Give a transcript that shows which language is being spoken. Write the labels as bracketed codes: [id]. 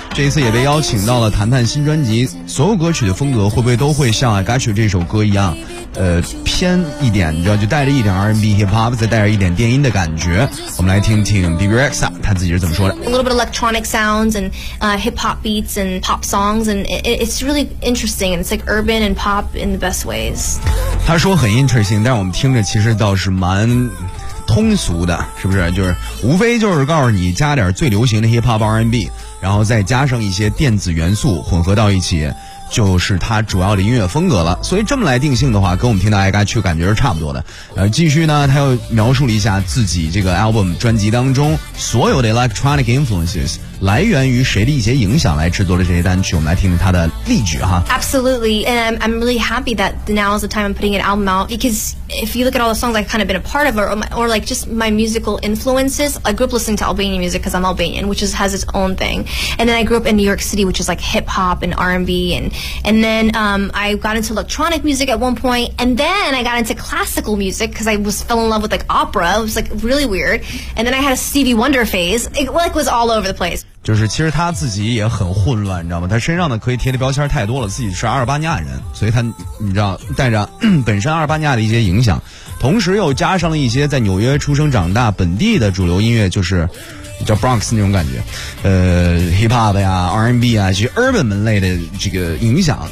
[zh] 这一次也被邀请到了谈谈新专辑，所有歌曲的风格会不会都会像 I Got You 这首歌一样偏一点，你知道，就带着一点 R&B Hip Hop， 再带着一点电音的感觉。我们来听听 Bibi Rexha 他自己是怎么说的。 [en] A little bit of electronic sounds and Hip Hop beats and pop songs and it's really interesting and it's like urban and pop in the best ways. [zh] 他说很 interesting， 但是我们听着其实倒是蛮通俗的，是不是？就是无非就是告诉你加点最流行的 Hip Hop R&B， 然后再加上一些电子元素混合到一起，就是他主要的音乐风格了。所以这么来定性的话，跟我们听到 I Got You 感觉是差不多的。继续呢，他又描述了一下自己这个 album 专辑当中所有的 [en] electronic influences [zh] 来源于谁的一些影响来制作的这些单曲。我们来听听他的例举哈。 [en] Absolutely, and I'm really happy that now is the time I'm putting an album out, because if you look at all the songs I've kind of been a part of, or like just my musical influences, I grew up listening to Albanian music because I'm Albanian, which has its own thing, and then I grew up in New York City, which is like hip hop and R&B and then I got into electronic music at one point, and then I got into classical music because I fell in love with like opera. It was like really weird. And then I had a Stevie Wonder phase. It like was all over the place. [zh] 就是其实他自己也很混乱，你知道吗？他身上呢可以贴的标签太多了，自己是阿尔巴尼亚人，所以他你知道带着本身阿尔巴尼亚的一些影响，同时又加上了一些在纽约出生长大本地的主流音乐，就是叫 Bronx 那种感觉，Hip Hop 呀 R&B 啊，其实 Urban 门类的这个影响。